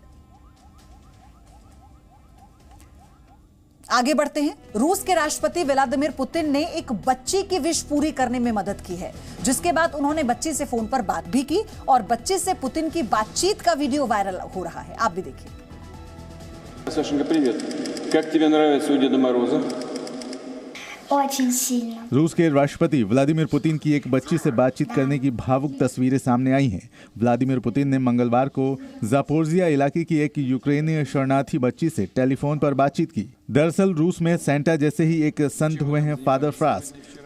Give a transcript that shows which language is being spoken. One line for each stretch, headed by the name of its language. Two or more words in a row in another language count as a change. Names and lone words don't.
Hindi: आगे बढ़ते हैं। रूस के राष्ट्रपति व्लादिमीर पुतिन ने एक बच्ची की विश पूरी करने में मदद की है, जिसके बाद उन्होंने बच्ची से फोन पर बात भी की, और बच्चे से पुतिन की बातचीत का वीडियो वायरल हो रहा है। आप भी देखिए।
Russian: Сашенька, привет. Как тебе нравится у Деда Мороза? Очень сильно.
Hindi: रूस के राष्ट्रपति व्लादिमीर पुतिन की एक बच्ची से बातचीत करने की भावुक तस्वीरें सामने आई हैं। व्लादिमीर पुतिन ने मंगलवार को जापोरिजिया इलाके की एक यूक्रेनी शरणार्थी बच्ची से टेलीफोन पर बातचीत की। दरअसल रूस में सेंटा जैसे ही एक संत हुए हैं फादर फ्रास्ट।